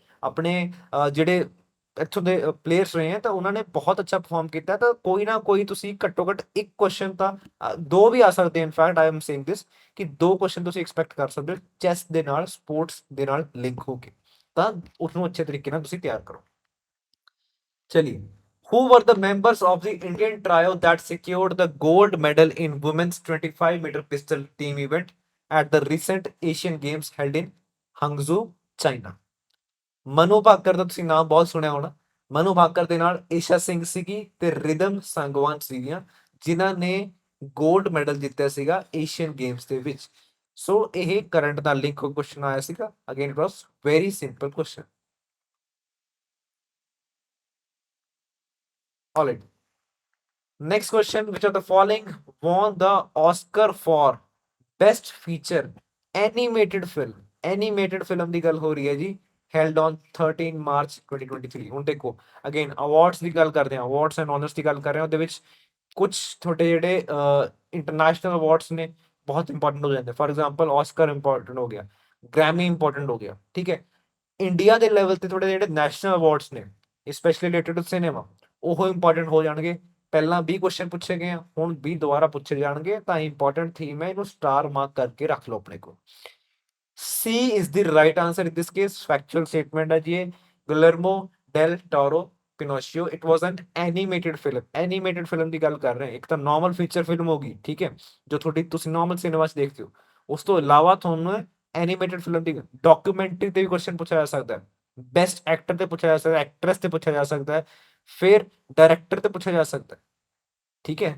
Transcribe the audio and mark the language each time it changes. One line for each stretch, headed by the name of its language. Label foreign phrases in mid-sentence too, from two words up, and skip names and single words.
Punjabi: ਆਪਣੇ ਜਿਹੜੇ ਇੱਥੋਂ ਦੇ ਪਲੇਅਰਸ ਰਹੇ ਹੈ ਤਾਂ ਉਹਨਾਂ ਨੇ ਬਹੁਤ ਅੱਛਾ ਪਰਫਾਰਮ ਕੀਤਾ, ਤਾਂ ਕੋਈ ਨਾ ਕੋਈ ਤੁਸੀਂ ਘੱਟੋ ਘੱਟ ਇੱਕ ਕੁਐਸਚਨ ਤਾਂ ਦੋ ਵੀ ਆ ਸਕਦੇ।
English: in fact I am saying this
Punjabi: ਕਿ ਦੋ ਕੁਐਸਚਨ ਤੁਸੀਂ ਐਕਸਪੈਕਟ ਕਰ ਸਕਦੇ ਹੋ ਚੈਸ ਦੇ ਨਾਲ, ਸਪੋਰਟਸ ਦੇ ਨਾਲ ਲਿੰਕ ਹੋ ਕੇ, ਤਾਂ ਉਸਨੂੰ ਅੱਛੇ ਤਰੀਕੇ ਨਾਲ ਤੁਸੀਂ ਤਿਆਰ ਕਰੋ।
Hindi: चलिए,
English: who were the members of the Indian trio that secured the gold medal in women's 25-meter pistol team event at the recent Asian Games held in Hangzhou, China?
Punjabi: ਮਨੂ ਭਾਕਰ ਦਾ ਤੁਸੀਂ ਨਾਮ ਬਹੁਤ ਸੁਣਿਆ ਹੋਣਾ। ਮਨੂ ਭਾਕਰ ਦੇ ਨਾਲ ਈਸ਼ਾ ਸਿੰਘ ਸੀਗੀ ਤੇ ਰਿਦਮ ਸੰਗਵਾਨ ਸੀਗੀਆਂ, ਜਿਨ੍ਹਾਂ ਨੇ
English: gold medal
Punjabi: ਜਿੱਤਿਆ ਸੀਗਾ ਏਸ਼ੀਅਨ ਗੇਮਸ ਦੇ ਵਿੱਚ। ਸੋ ਇਹ ਕਰੰਟ ਨਾਲ ਲਿੰਕ ਕੁਐਸਚਨ ਆਇਆ ਸੀਗਾ।
English: again it was very simple question. ਆਲਰਾਈਟ, next question, which of the following won the Oscar for best feature animated film? Animated film
Punjabi: ਦੀ ਗੱਲ ਹੋ ਰਹੀ ਹੈ ਜੀ,
English: held on 13 March 2023।
Punjabi: ਹੁਣ ਦੇਖੋ, ਅਗੇਨ ਅਵਾਰਡਸ ਦੀ ਗੱਲ ਕਰਦੇ ਹਾਂ,
English: awards and honours
Punjabi: ਦੀ ਗੱਲ ਕਰ ਰਹੇ ਹਾਂ, ਉਹਦੇ ਵਿੱਚ ਕੁਝ ਤੁਹਾਡੇ ਜਿਹੜੇ
English: international awards
Punjabi: ਨੇ ਬਹੁਤ ਇੰਪੋਰਟੈਂਟ ਹੋ ਜਾਂਦੇ।
English: for example
Punjabi: ਆਸਕਰ ਇੰਪੋਰਟੈਂਟ ਹੋ ਗਿਆ, ਗ੍ਰੈਮੀ ਇੰਪੋਰਟੈਂਟ ਹੋ ਗਿਆ, ਠੀਕ ਹੈ। ਇੰਡੀਆ ਦੇ ਲੈਵਲ ਤੇ ਥੋੜੇ ਜਿਹੜੇ
English: national awards
Punjabi: ਨੇ
English: specially related to cinema,
Punjabi: ਉਹ ਇੰਪੋਰਟੈਂਟ ਹੋ ਜਾਣਗੇ। ਪਹਿਲਾਂ 20 ਕੁਐਸਚਨ ਪੁੱਛੇ ਗਏ ਆ, ਹੁਣ 20 ਦੁਬਾਰਾ ਪੁੱਛੇ ਜਾਣਗੇ, ਤਾਂ
English: important theme
Punjabi: ਹੈ, ਇਹਨੂੰ
English: star mark
Punjabi: ਕਰਕੇ ਰੱਖ ਲਓ ਆਪਣੇ ਕੋਲ।
English: C is the right answer in this case, factual statement
Punjabi: ਹੈ ਜੀ ਇਹ।
English: ਗੁਲਰਮੋ ਡੈਲ ਟੋਰੋ ਪਿਨੋਸ਼ੀਓ, it was an animated film. animated film
Punjabi: ਦੀ ਗੱਲ ਕਰ ਰਹੇ ਹਾਂ, ਇੱਕ ਤਾਂ
English: normal feature film
Punjabi: ਹੋਗੀ, ਠੀਕ ਹੈ, ਜੋ ਤੁਹਾਡੀ ਤੁਸੀਂ
English: normal cinema
Punjabi: 'ਚ ਦੇਖਦੇ ਹੋ। ਉਸ ਤੋਂ ਇਲਾਵਾ ਤੁਹਾਨੂੰ
English: animated film
Punjabi: ਦੀ ਡਾਕੂਮੈਂਟਰੀ ਤੇ ਵੀ ਕੁਐਸਚਨ ਪੁੱਛਿਆ ਜਾ ਸਕਦਾ ਹੈ,
English: best actor
Punjabi: ਤੇ ਪੁੱਛਿਆ ਜਾ ਸਕਦਾ ਹੈ, ਐਕਟਰੈਸ ਤੇ ਪੁੱਛਿਆ ਜਾ ਸਕਦਾ ਹੈ, ਫਿਰ ਡਾਇਰੈਕਟਰ ਤੇ ਪੁੱਛਿਆ ਜਾ ਸਕਦਾ ਹੈ, ਠੀਕ ਹੈ।